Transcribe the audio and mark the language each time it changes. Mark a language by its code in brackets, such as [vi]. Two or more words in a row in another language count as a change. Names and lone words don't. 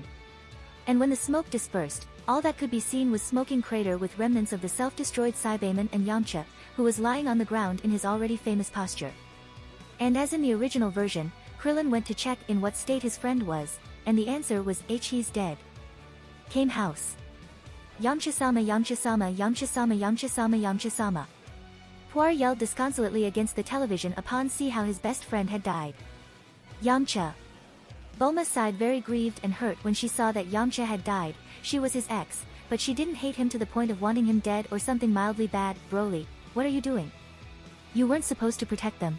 [en] And when the smoke dispersed, all that could be seen was smoking crater with remnants of the self-destroyed Saibaman and Yamcha, who was lying on the ground in his already famous posture. And as in the original version, Krillin went to check in what state his friend was, and the answer was he's dead. Came house. Yamcha-sama, Yamcha-sama, Yamcha-sama, Yamcha-sama, Yamcha-sama. Puar yelled disconsolately against the television upon see how his best friend had died. Yamcha. Bulma sighed, very grieved and hurt when she saw that Yamcha had died. She was his ex, but she didn't hate him to the point of wanting him dead or something mildly bad. Broly, what are you doing? You weren't supposed to protect them.